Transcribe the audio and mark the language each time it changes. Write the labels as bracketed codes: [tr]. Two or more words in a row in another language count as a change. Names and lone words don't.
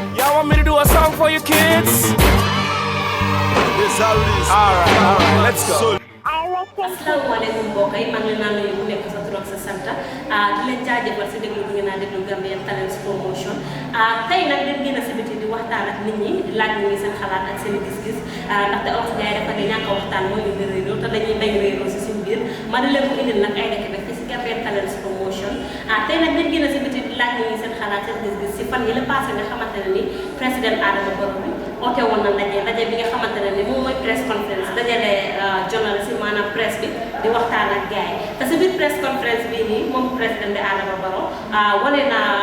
[en] Y'all want me to do a song for you kids? Alright, let's go. [wo] Assalamualaikum mbokk yi man la nuyu ku nekk sa tur ak sa sant di leen jaajëfal si déglu bi ngeen a déglu Gambian Talents Promotion tey nag leen gën a si biti di waxtaan ak nit ñi laaj ñu seen xalaat ak seen gis-gis ndaxte olof Njaay dafa ne ñàkk a waxtaan moo indi réeroo te dañuy bañ réeroo si suñu biir ma di leen ko indil nag ay dëkk bi si Gambian Talents Promotion tey nag leen gën a si biti laaj ñu seen xalaat seen gis-gis si fan yi la passé nga xamante ne ni président Adama Barrow bi oote woon na ndaje bi nga xamante ne ni moom mooy [en] press conference [wo] dajale journaliste yi maanaam presse bi di waxtaan ak gars yi te si biir [en] press conference [wo] bii nii moom président bi Adama Barrow wane na